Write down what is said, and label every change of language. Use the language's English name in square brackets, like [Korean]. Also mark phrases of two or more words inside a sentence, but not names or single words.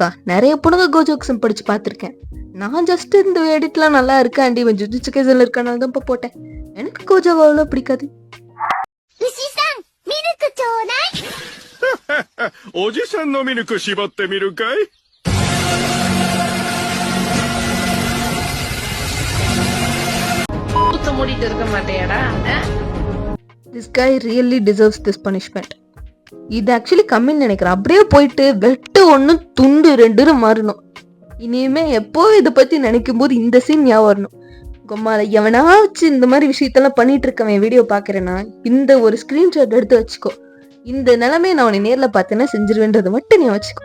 [Tamil] நிறைய பொண்ணுங்க கோஜோக்ஸம் படிச்சு பார்த்துருக்கேன். நான் ஜஸ்ட் இந்த எடிட்லாம் நல்லா இருக்கேன் அண்டி ஜுஜுட்சு கைசன்ல இருக்கனால தான் இப்போ போட்டேன். எனக்கு கோஜோ அவ்வளோ பிடிக்காது. [Japanese] おじさんのミルク絞ってみるかい? [Tamil] மூடிட்டு இருக்க மாட்டேடா. [English] This guy really deserves this punishment. [Tamil] இது ஆக்சுவலி கம்மின்னு நினைக்கிறேன். அப்படியே போயிட்டு வெட்டு 1 துண்டு 2 மாறணும். இனிமே எப்போ இதை பத்தி நினைக்கும் போது இந்த சீன் ஞாபகம் வரணும். கொம்மால எவனாச்சும் இந்த மாதிரி விஷயத்தெல்லாம் பண்ணிட்டு இருக்கவன் வீடியோ பாக்குறேன்னா இந்த ஒரு ஸ்கிரீன்ஷாட் எடுத்து வச்சுக்கோ. இந்த நிலைமையை நான் உன்னை நேர்ல பார்த்தேன்னா செஞ்சிருவேன்றது மட்டும் நீ வச்சுக்கோ.